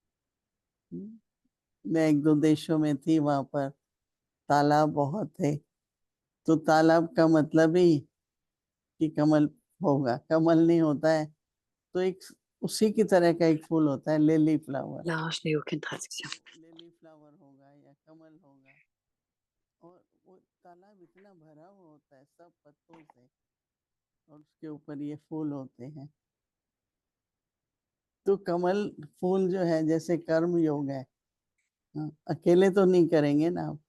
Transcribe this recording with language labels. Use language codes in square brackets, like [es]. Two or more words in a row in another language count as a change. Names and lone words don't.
[hi] मैं एक दो देशों में थी, वहां पर तालाब बहुत थे, तो तालाब का मतलब ही कि कमल होगा, कमल नहीं होता है तो एक उसी की तरह का एक फूल होता है [en] lily flower, [fr] Là, je n'ai aucune traduction. [en] lily flower [hi] होगा या कमल होगा। और वो तालाब इतना भरा हुआ होता है सब पत्तों से, और उसके ऊपर ये फूल होते हैं। तो कमल फूल जो है जैसे कर्म योग है, हाँ, अकेले तो नहीं करेंगे ना आप।